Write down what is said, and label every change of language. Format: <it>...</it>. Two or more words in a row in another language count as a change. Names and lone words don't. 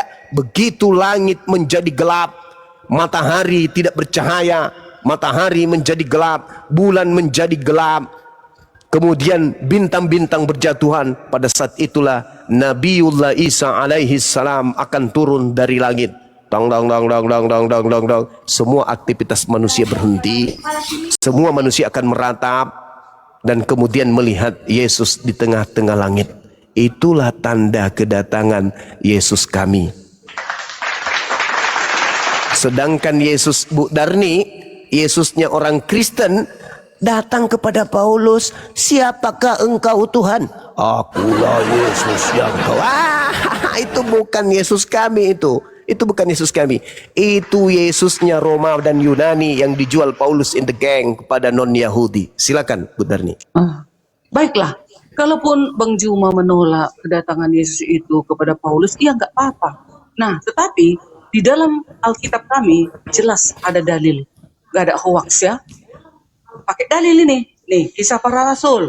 <id>Begitu langit menjadi gelap, matahari tidak bercahaya, matahari menjadi gelap, bulan menjadi gelap, kemudian bintang-bintang berjatuhan. Pada saat itulah Nabiullah Isa alaihi salam akan turun dari langit. Dang dang dang dang dang dang dang dang dang. Semua aktivitas manusia berhenti. Semua manusia akan meratap dan kemudian melihat Yesus di tengah-tengah langit. Itulah tanda kedatangan Yesus kami. Sedangkan Yesus Bu Darni, Yesusnya orang Kristen, datang kepada Paulus, siapakah engkau Tuhan? Akulah Yesus yang kau. Itu bukan Yesus kami itu. Itu bukan Yesus kami. Itu Yesusnya Roma dan Yunani yang dijual Paulus</id> <en>in the gang</en> <id>kepada non-Yahudi. Silakan Bu Darni. Baiklah, kalaupun Bang Juma menolak kedatangan Yesus itu kepada Paulus, ya nggak apa-apa. Nah, tetapi di dalam Alkitab kami jelas ada dalil, nggak ada hoax ya. Pakai dalil ini, nih Kisah Para Rasul.</id>